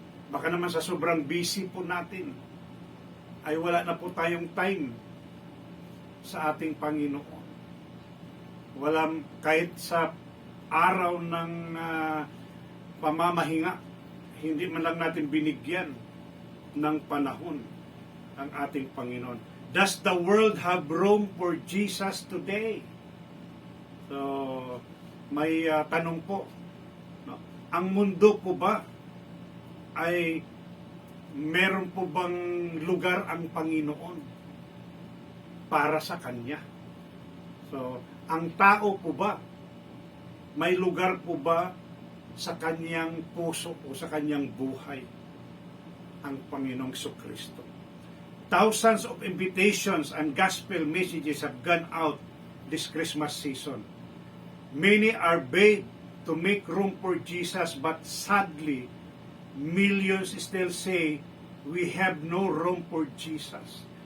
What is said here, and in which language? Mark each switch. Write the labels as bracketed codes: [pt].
[tl] Baka naman sa sobrang busy po natin ay wala na po tayong time sa ating Panginoon. Walang kahit sa araw ng pamamahinga, hindi man lang natin binigyan ng panahon ang ating Panginoon. [en] Does the world have room for Jesus today? [tl] So, may tanong po. No? Ang mundo po ba ay meron po bang lugar ang Panginoon para sa Kanya? So, ang tao po ba, may lugar po ba sa Kanyang puso o sa Kanyang buhay ang Panginoong Jesucristo? [en] Thousands of invitations and gospel messages have gone out this Christmas season. Many are begged to make room for Jesus, but sadly, millions still say, we have no room for Jesus.